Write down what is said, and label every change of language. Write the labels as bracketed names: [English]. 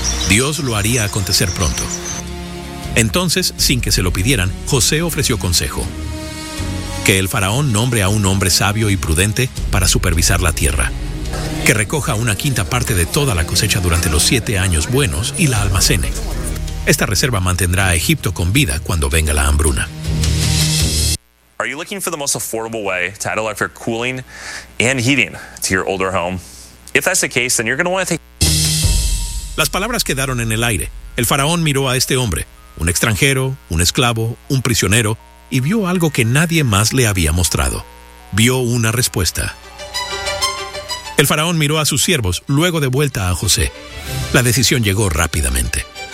[Spanish] Dios lo haría acontecer pronto. Entonces, sin que se lo pidieran, José ofreció consejo. Que el faraón nombre a un hombre sabio y prudente para supervisar la tierra. Que recoja una quinta parte de toda la cosecha durante los 7 años buenos y la almacene. Esta reserva mantendrá a Egipto con vida cuando venga la hambruna. [English] Are you looking for the most affordable way to add electric cooling and heating to your older home? If that's the case, then you're going to want to take... [Spanish] Las palabras quedaron en el aire. El faraón miró a este hombre, un extranjero, un esclavo, un prisionero, y vio algo que nadie más le había mostrado. Vio una respuesta. El faraón miró a sus siervos, luego de vuelta a José. La decisión llegó rápidamente.